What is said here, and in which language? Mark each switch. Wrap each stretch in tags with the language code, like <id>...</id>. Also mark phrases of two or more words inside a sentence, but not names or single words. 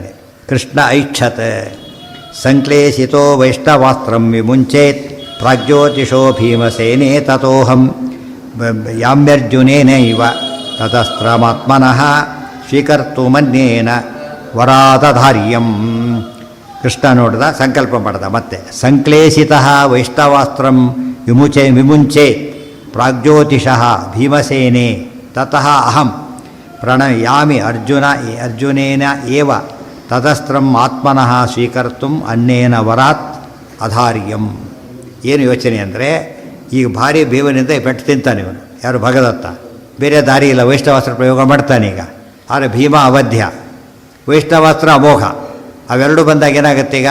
<sa>ಕೃಷ್ಣ ಐಚ್ಛತೆ ಸಂಕ್ಲೇಶಿತೋ ವೈಷ್ಣವಾಸ್ತ್ರಂ ವಿಮುಂಚೇತ್ ಪ್ರಾಗ್ಜ್ಯೋತಿಷೋ ಭೀಮಸೇನೇ ತಥೋಹಂ ಯಾಮ್ಯರ್ಜುನೇನ ಇವ ತತಸ್ತ್ರಮಾತ್ಮನಃ ಸ್ವೀಕರ್ತುಮನ್ಯೇನ ವರಾದಧಾರ್ಯಂ.</sa> <kn>ಕೃಷ್ಣ ನೋಡ್ದ, ಸಂಕಲ್ಪ ಮಾಡ್ದ. ಮತ್ತೆ</kn> <sa>ಸಂಕ್ಲೇಶಿತ ವೈಷ್ಣವಾಸ್ತ್ರಂ ವಿಮುಂಚೇತ್ ಪ್ರಾಗ್ಜ್ಯೋತಿಷಃ ಭೀಮಸೇನೆ ತತಃ ಅಹಂ ಪ್ರಣಯಾಮಿ ಅರ್ಜುನೇನ ಏವ ತದಸ್ತ್ರಂ ಆತ್ಮನಃ ಸ್ವೀಕರ್ತುಂ ಅನ್ಯೇನ ವರಾತ್ ಅಧಾರ್ಯಂ.</sa> <kn>ಏನು ಯೋಚನೆ ಅಂದರೆ, ಈಗ ಭಾರಿ ಭೀಮನಿಂದ ಪೆಟ್ಟು ತಿಂತಾನೆ ಇವನು. ಯಾರು? ಭಗದತ್ತ. ಬೇರೆ ದಾರಿ ಇಲ್ಲ, ವೈಷ್ಣವಾಸ್ತ್ರ ಪ್ರಯೋಗ ಮಾಡ್ತಾನೆ ಈಗ. ಆದರೆ ಭೀಮ ಅವಧ್ಯ, ವೈಷ್ಣವಾಸ್ತ್ರ ಅಮೋಘ. ಅವೆರಡು ಬಂದಾಗ ಏನಾಗುತ್ತೆ ಈಗ?</kn>